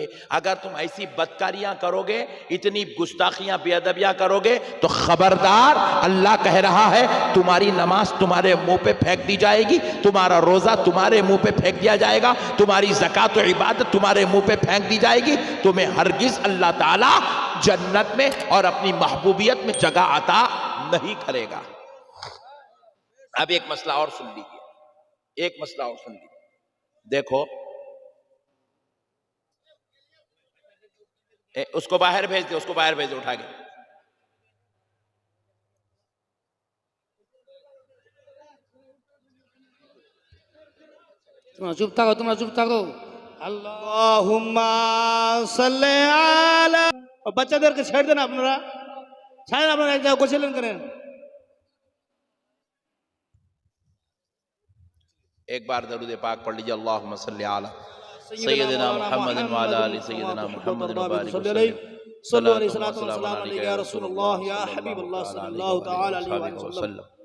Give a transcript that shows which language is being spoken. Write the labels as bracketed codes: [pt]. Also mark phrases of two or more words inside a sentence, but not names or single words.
[ur] اگر تم ایسی بدکاریاں کرو گے، اتنی گستاخیاں بے ادبیاں کرو گے تو خبردار اللہ کہہ رہا ہے تمہاری نماز تمہارے منہ پہ پھینک دی جائے گی، تمہارا روزہ تمہارے منہ پہ پھینک دیا جائے گا، تمہاری زکوٰۃ و عبادت تمہارے منہ پہ پھینک دی جائے گی، تمہیں ہرگز اللہ تعالیٰ جنت میں اور اپنی محبوبیت میں جگہ عطا نہیں کرے گا۔ اب ایک مسئلہ اور سن لیجیے، ایک مسئلہ اور سن لیجیے۔ دیکھو اس کو باہر بھیج دے، اس کو باہر بھیج دے اٹھا کے۔ [bn] তোমরা চুপ থাকো, তোমরা চুপ থাকো। [ar] اللهم صل على. [bn] বাচ্চাদেরকে ছেড়ে দেন আপনারা, ছাড়েন, আপনারা এক জায়গায় গোছালেন করেন। [ur] ایک بار درود پاک پڑھ لیجیے، [ar] اللہم صلی علی سیدنا محمد وعلی آل سیدنا محمد وبارک وسلم۔ صلو علیہ السلام علیکہ یا رسول اللہ یا حبیب اللہ صلی اللہ تعالی علیہ وسلم۔